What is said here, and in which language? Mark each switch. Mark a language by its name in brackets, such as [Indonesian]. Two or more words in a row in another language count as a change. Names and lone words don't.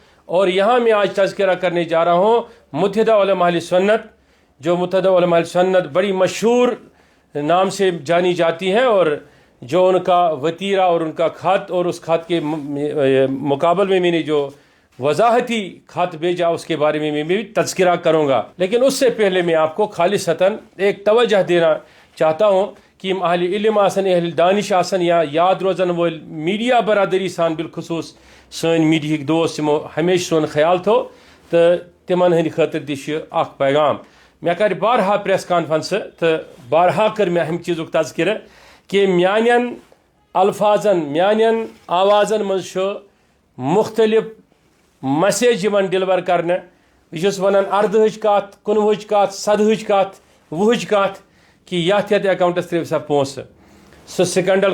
[Urdu] اور یہاں میں آج تذکرہ کرنے جا رہا ہوں متحدہ علماء اہل سنت، جو متحدہ علماء اہل سنت بڑی مشہور نام سے جانی جاتی ہیں، اور جو ان کا وطیرہ اور ان کا خط اور اس خط کے مقابل میں میں نے جو وضاحتی خط بھیجا اس کے بارے میں میں بھی تذکرہ کروں گا. لیکن اس سے پہلے میں آپ کو خالصتاً ایک توجہ دینا چاہتا ہوں [Kashmiri] کہ اہل علم آسن اہل دانش آسن یا یاد روزن وول میڈیا برادری سان بالخصوص سن میڈیا دوست یمو ہمیشہ سون خیال تھو تو تمن ہند خاطر تہ اخ پیغام مے کر بارہا [English] press conference [Kashmiri] تو بارہا کر مے اہم چیزک تذکرہ کہ میانن الفاظن میانن آوازن مز مختلف [English] message deliver [Kashmiri] کرنے بہس ونان 18 کت 19 کت 17 کت 20 کت کہ یت اکاؤنٹس ترٛٲیِو سا پونٛسہٕ سُہ سکینڈل